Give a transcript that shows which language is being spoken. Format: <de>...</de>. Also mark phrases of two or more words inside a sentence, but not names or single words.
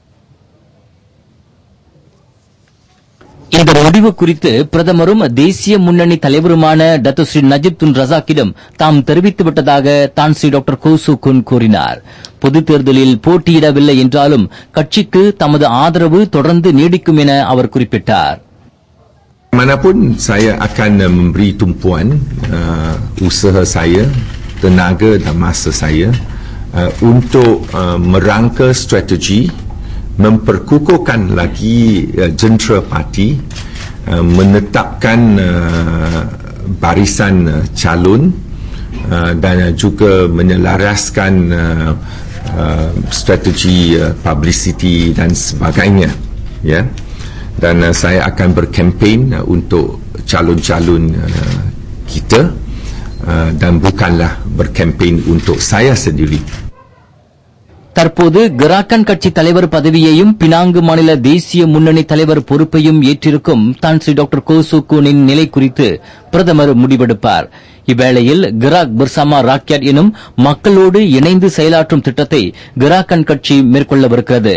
<ta>இந்த முடிவு குறித்து பிரதமரும் தேசிய முன்னணி தலைவருமான டத்தோஸ்ரீ நஜீப் துன் ரஸாக்கிடம் தாம் தெரிவித்துவிட்டதாக தான் ஸ்ரீ டாக்டர் கோசுகோன் கூறினார். பொதுத் தேர்தலில் போட்டியிடவில்லை என்றாலும் கட்சிக்கு தமது ஆதரவு தொடர்ந்து நீடிக்கும் என அவர் குறிப்பிட்டார்.</ta> <ms>Manapun saya akan memberi tumpuan usaha saya, tenaga dan masa saya untuk merangka strategi memperkukuhkan lagi jentera parti, menetapkan barisan calon dan juga menyelaraskan strategi publicity dan sebagainya, ya. Dan saya akan berkempen untuk calon-calon kita dan bukanlah berkempen untuk saya sendiri.</ms> <ta>தற்போது கராகன் கட்சி தலைவர் பதவியையும் பினாங்கு மாநில தேசிய முன்னணி தலைவர் பொறுப்பையும் ஏற்றிருக்கும் தான் ஸ்ரீ டாக்டர் கோசுகோனின் நிலை குறித்து பிரதமர் முடிவெடுப்பார். இவ்வேளையில் கராக் பர்சாமா ராக்யாட் எனும் மக்களோடு இணைந்து செயலாற்றும் திட்டத்தை கராகன் கட்சி மேற்கொள்ளவிருக்கிறது.</ta>